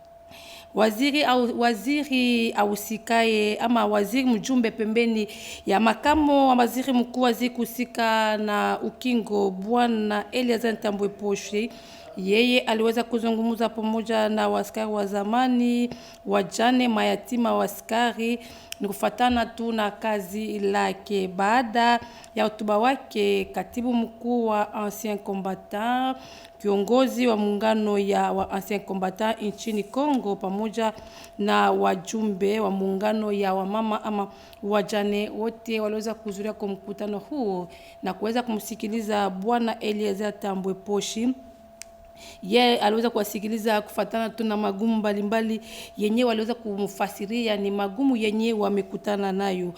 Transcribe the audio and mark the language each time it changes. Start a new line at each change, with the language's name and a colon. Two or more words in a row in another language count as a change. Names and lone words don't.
Swahili: Waziri ahusikaye ama waziri mjumbe pembeni ya makamo wa waziri mkuu waziri kusika na ukingo Bwana Eliazar Tambwe Poshi yeye aliweza kuzungumza pamoja na waskari wa zamani, wajane, mayatima wa askari ni kufatana tu na kazi lake. Baada ya hotuba wake, katibu mkuu wa
French: ancien combattant,
Swahili: kiongozi wa muungano ya wa
French: ancien combattant
Swahili: nchini Kongo pamoja na wajumbe wa muungano ya wamama ama wajane wote waliweza kuhudhuria kwa mkutano huo na kuweza kumsikiliza Bwana Eliazar Tambwe Poshi. Ye aliweza kuwasikiliza kufatana tu na magumu mbalimbali yenye waliweza kumfasiria ni magumu yenye wamekutana nayo.